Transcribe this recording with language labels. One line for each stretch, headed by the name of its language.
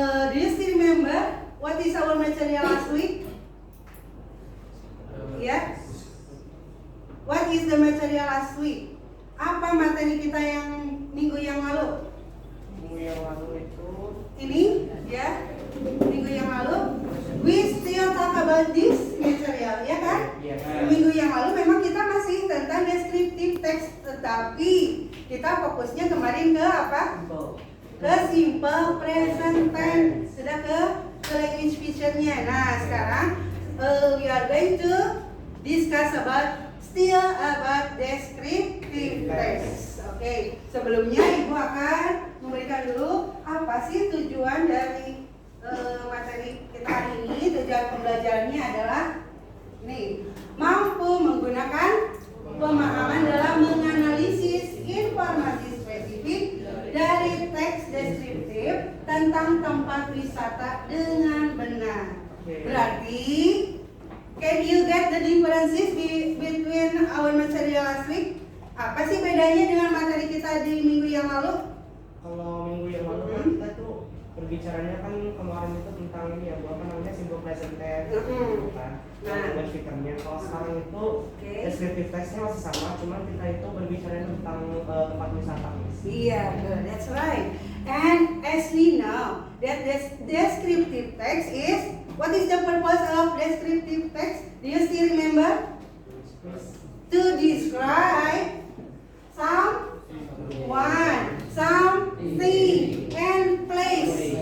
English: Do you still remember what is our material last week? Yeah. What is the material last week?
Indonesian: Apa materi kita yang minggu yang lalu? Minggu yang lalu itu Ini, ya. Minggu yang lalu,
English: we still talk about this material,
Indonesian: ya kan? Iya kan? Minggu yang lalu memang kita masih tentang descriptive text, tetapi kita fokusnya kemarin ke apa? Ke simple present tense, sudah ke language feature-nya. Nah, sekarang
English: we are going to discuss still about descriptive text.
Indonesian: Oke, sebelumnya Ibu akan memberikan dulu apa sih tujuan dari materi kita hari ini. Tujuan pembelajarannya adalah nih, mampu menggunakan pemahaman dalam menganalisis informasi spesifik dari teks deskriptif tentang tempat wisata dengan benar. Berarti,
English: can you get the differences between our material last week?
Indonesian: Apa sih bedanya dengan materi kita di minggu yang lalu? Kalau minggu yang lalu kan kita tuh berbicaranya kan kemarin itu tentang ini ya, apa namanya, simple present tense gitu kan. Dan fiturnya. Kalau sekarang itu descriptive text-nya masih sama, cuman kita itu berbicara tentang tempat wisata.
English: Iya, good, that's right. And as we know that descriptive text is, what is the purpose of descriptive text? Do you still remember? To describe someone, something, and place.